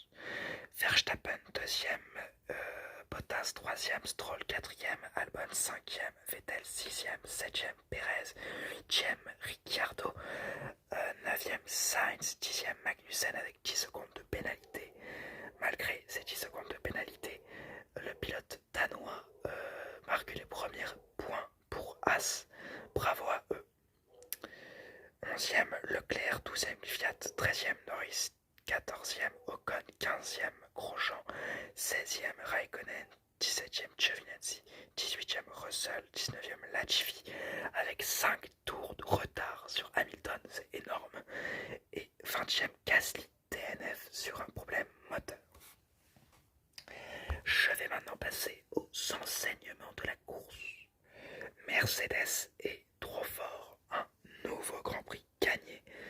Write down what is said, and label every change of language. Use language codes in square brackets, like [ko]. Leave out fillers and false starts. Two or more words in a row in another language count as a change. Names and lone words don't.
[fr] Verstappen deuxième, Bottas troisième, Stroll quatrième, Albon cinquième, Vettel sixième, septième, Perez huitième, Ricciardo neuvième, Sainz dixième, Magnussen avec 10 secondes de pénalité. Malgré ces 10 secondes de pénalité, le pilote danois marque les premiers points pour As. Bravo à eux. 11e Leclerc, 12e Fiat, 13e Norris, 14e Ocon, 15e Grosjean, 16e Raikkonen, 17e Giovinazzi, 18e Russell, 19e Latifi, avec 5 tours de retard sur Hamilton, c'est énorme, et 20e Gasly, DNF sur un problème moteur. Je vais maintenant passer aux enseignements de la course. Mercedes est trop fort, un nouveau Grand Prix gagné.